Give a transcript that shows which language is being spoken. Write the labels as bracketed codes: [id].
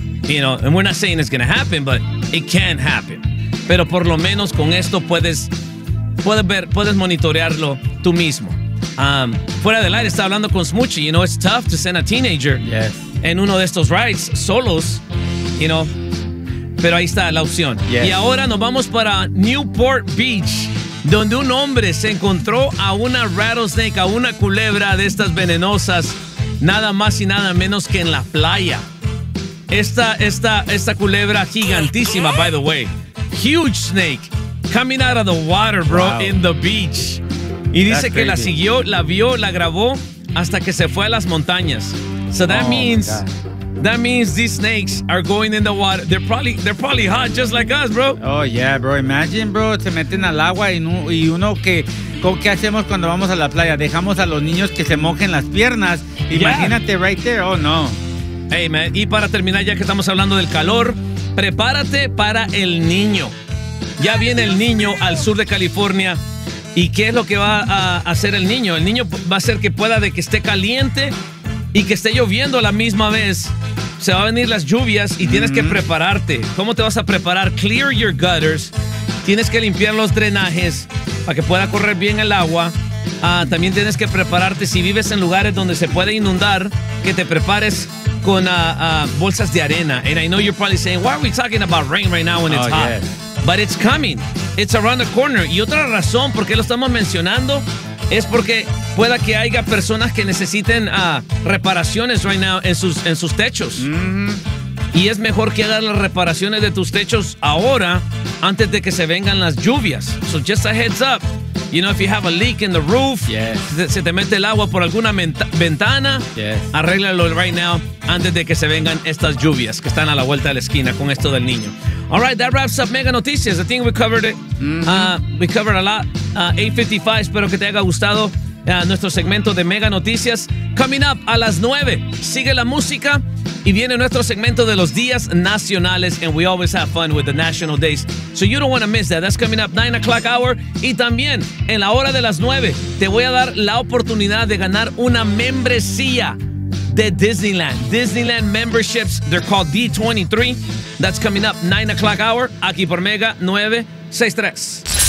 [en] You know, and we're not saying it's going to happen, but it can happen. [es] Pero por lo menos con esto puedes monitorearlo tú mismo. Fuera del aire, estaba hablando con Smoochie, [en] you know, it's tough to send a teenager [es] en uno de estos rides solos, [en] you know, [es] pero ahí está la opción. [en] Yes. [es] Y ahora nos vamos para Newport Beach, donde un hombre se encontró a una rattlesnake, a una culebra de estas venenosas, nada más y nada menos que en la playa. Esta culebra gigantísima, [en] by the way. Huge snake coming out of the water, bro, wow. In the beach. [es] Y dice que la siguió, la vio, la grabó hasta que se fue a las montañas. [en] So that means... That means these snakes are going in the water. They're probably hot just like us, bro. Oh yeah, bro. Imagine, bro, [es] se meten al agua y uno que con qué hacemos cuando vamos a la playa. Dejamos a los niños que se mojen las piernas. Imagínate [en] right there. Oh no. Hey man, [es] y para terminar, ya que estamos hablando del calor, prepárate para el niño. Ya viene el niño al sur de California. ¿Y qué es lo que va a hacer el niño? El niño va a hacer que pueda de que esté caliente y que esté lloviendo a la misma vez. Se van a venir las lluvias y tienes que prepararte. ¿Cómo te vas a preparar? [en] Clear your gutters. [es] Tienes que limpiar los drenajes para que pueda correr bien el agua. También tienes que prepararte. Si vives en lugares donde se puede inundar, que te prepares con bolsas de arena. [en] And I know you're probably saying, why are we talking about rain right now when it's hot? Yes. But it's coming. It's around the corner. [es] Y otra razón por qué lo estamos mencionando es porque pueda que haya personas que necesiten reparaciones [en] right now [es] en sus techos. Y es mejor que hagan las reparaciones de tus techos ahora antes de que se vengan las lluvias. [en] So just a heads up. You know, if you have a leak in the roof, [es] se te mete el agua por alguna ventana, arréglalo [en] right now [es] antes de que se vengan estas lluvias que están a la vuelta de la esquina con esto del niño. [en] All right, that wraps up Mega Noticias. I think we covered it. We covered a lot. [es] 8:55, espero que te haya gustado nuestro segmento de Mega Noticias. [en] Coming up [es] a las 9, sigue la música y viene nuestro segmento de los días nacionales. [en] And we always have fun with the national days, so you don't want to miss that. That's coming up 9 o'clock hour. [es] Y también en la hora de las 9 te voy a dar la oportunidad de ganar una membresía de Disneyland. [en] Disneyland memberships, they're called D23. That's coming up 9 o'clock hour [es] aquí por [en] Mega 96.3.